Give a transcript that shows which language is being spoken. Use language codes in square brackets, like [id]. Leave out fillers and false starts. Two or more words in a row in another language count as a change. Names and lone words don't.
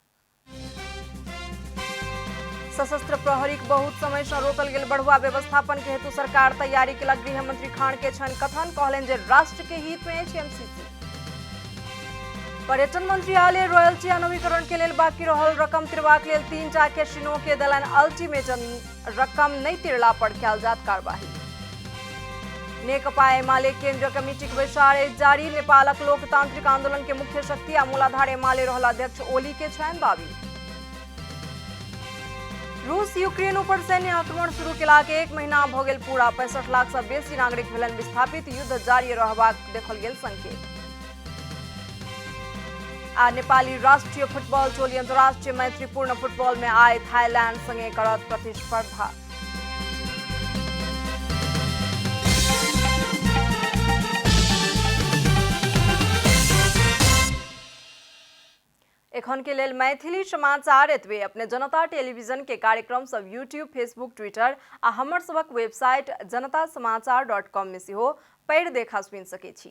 [mai] सशस्त्र प्रहरी के बहुत समय से रोकल गेल बढ़ुआ व्यवस्थापन के हेतु सरकार तैयारी केलक। गृह मंत्री खान के छन कथन, कहलनि जे राष्ट्र के हित में अछि एमसीसी। पर्यटन मंत्रालय रॉयल्टी आ नवीकरण के लेल बाकी रहल रकम तिरबाक लेल 3टा कैसिनो के देलनि अल्टीमेटम। रकम नहीं तिरला पर कयल जायत कार्रवाई। नेकपा एमाले केंद्रीय कमिटी के बैसार जारी। नेपालक लोकतांत्रिक आंदोलन के मुख्य शक्ति आ मूलाधार एमाले रहल अध्यक्ष ओली के छनि दावी। रूस यूक्रेन पर सैन्य आक्रमण शुरू केलाक 1 महीना भ गेल पूरा। 65 लाख से बेसी नागरिक भेलनि विस्थापित। युद्ध जारी रहबाक देखल गेल संकेत। आ नेपाली राष्ट्रिय फुटबल टोली अन्तर्राष्ट्रिय मैत्रीपूर्ण फुटबल में आए थाईलैंड संगे करत प्रतिस्पर्धा। एखन के लेल मैथिली समाचार एतबे। अपने जनता टेलीविजन के कार्यक्रम सब यूट्यूब, फेसबुक, ट्विटर आ हमर सबक वेबसाइट janatasamaachar.com में सेहो पढ़ि देखा सुनि सकै छी।